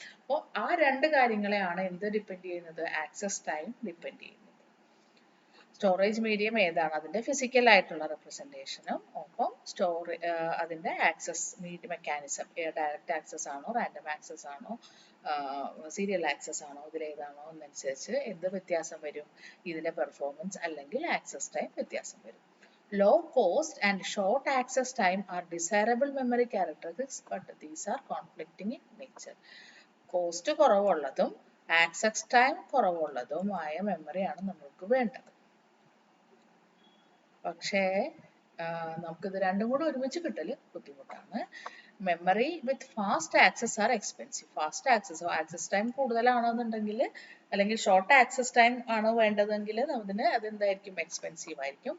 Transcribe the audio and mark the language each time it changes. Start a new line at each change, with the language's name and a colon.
Malayalam: അപ്പോൾ ആ രണ്ട് കാര്യങ്ങളെയാണ് എന്ത് ഡിപ്പെൻഡ് ചെയ്യുന്നത്, ആക്സസ് ടൈം ഡിപ്പെൻഡ് ചെയ്യുന്നത്. സ്റ്റോറേജ് മീഡിയം ഏതാണ് അതിന്റെ ഫിസിക്കൽ ആയിട്ടുള്ള റെപ്രസെന്റേഷനും ഓഫ് അപ്പം അതിൻ്റെ ആക്സസ് മെക്കാനിസം ഡയറക്റ്റ് ആക്സസ് ആണോ റാൻഡം ആക്സസ് ആണോ സീരിയൽ ആക്സസ് ആണോ ഇതിലേതാണോ എന്നനുസരിച്ച് എന്ത് വ്യത്യാസം വരും, ഇതിൻ്റെ പെർഫോമൻസ് അല്ലെങ്കിൽ ആക്സസ് ടൈം വ്യത്യാസം വരും.
English: Low cost and short access time are desirable memory characteristics, but these are conflicting in nature.
Malayalam: Cost കുറവുള്ളതും access time കുറവുള്ളതുമായ മെമ്മറിയാണ് നമ്മൾക്ക് വേണ്ടത്. പക്ഷേ നമുക്കിത് രണ്ടും കൂടെ ഒരുമിച്ച് കിട്ടൽ ബുദ്ധിമുട്ടാണ്.
English: Memory with fast access are expensive.
Malayalam: Fast access time കൂടുതലാണെന്നുണ്ടെങ്കിൽ അല്ലെങ്കിൽ ഷോർട്ട് ആക്സസ് ടൈം ആണ് വേണ്ടതെങ്കിൽ അതിന് അതെന്തായിരിക്കും, എക്സ്പെൻസീവ് ആയിരിക്കും.